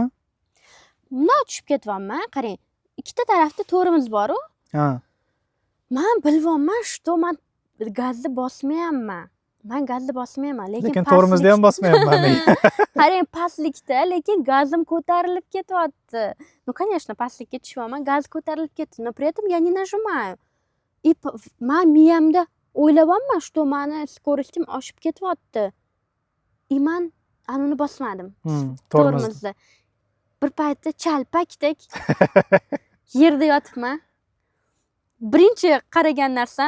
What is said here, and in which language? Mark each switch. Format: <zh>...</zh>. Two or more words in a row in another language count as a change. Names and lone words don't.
<uz>Bunday tushib ketyapman, qarang. Ikkita tarafda to'rimiz bor-ku. Ha. Men bilyapman, что men gazni bosmayapman. Men gazni bosmayapman, Lekin to'rimizni ham bosmayapman. Qarang, pastlikda, lekin gazim ko'tarilib ketyapti.</uz> <ru>Ну, конечно,</ru> <uz>pastlikka tushyapman, gaz ko'tarilib ketdi.</uz> <ru>Но при этом я не нажимаю.</ru> <uz>И men miyamda o'ylayapman, что meni скоростim oshib ketyapti. И men anuni bosmadim. To'rimizni. Bir paytda chalpakdek yerda yotibman. Birinchi qaragan narsam</uz>